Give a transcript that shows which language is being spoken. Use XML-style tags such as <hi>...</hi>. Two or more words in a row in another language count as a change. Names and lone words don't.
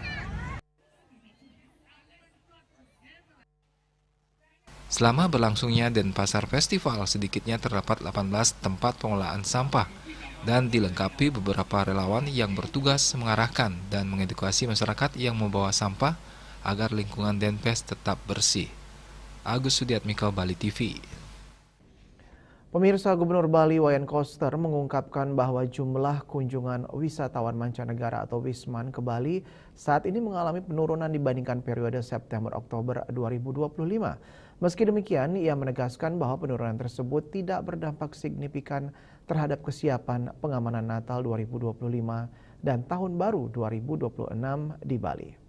<id>Selama berlangsungnya Denpasar Festival, sedikitnya terdapat 18 tempat pengolahan sampah dan dilengkapi beberapa relawan yang bertugas mengarahkan dan mengedukasi masyarakat yang membawa sampah agar lingkungan Denpes tetap bersih. Agus Sudiatmiko, Bali TV. Pemirsa, Gubernur Bali Wayan Koster mengungkapkan bahwa jumlah kunjungan wisatawan mancanegara atau Wisman ke Bali saat ini mengalami penurunan dibandingkan periode September-Oktober 2025. Meski demikian, ia menegaskan bahwa penurunan tersebut tidak berdampak signifikan terhadap kesiapan pengamanan Natal 2025 dan Tahun Baru 2026 di Bali.</id>